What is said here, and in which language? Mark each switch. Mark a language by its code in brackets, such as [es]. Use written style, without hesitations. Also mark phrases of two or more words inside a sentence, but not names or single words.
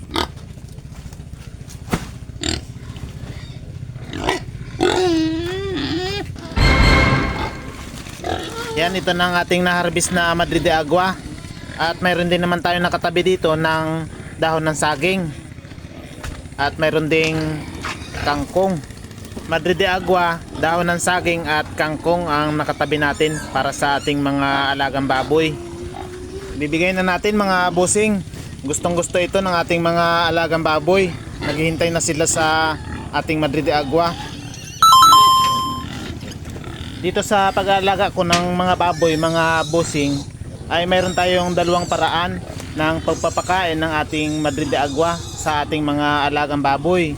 [tl] Yan, ito na ang ating na-harvest na Madrid de Agua. At mayroon din naman tayo nakatabi dito ng dahon ng saging. At mayroon ding kangkong. Madrid de Agua, dahon ng saging at kangkong ang nakatabi natin para sa ating mga alagang baboy. Bibigay na natin mga bossing. Gustong gusto ito ng ating mga alagang baboy. Naghihintay na sila sa ating Madrid de Agua. Dito sa pag-aalaga ko ng mga baboy, mga bossing, ay mayroon tayong dalawang paraan ng pagpapakain ng ating Madrid de Agua sa ating mga alagang baboy.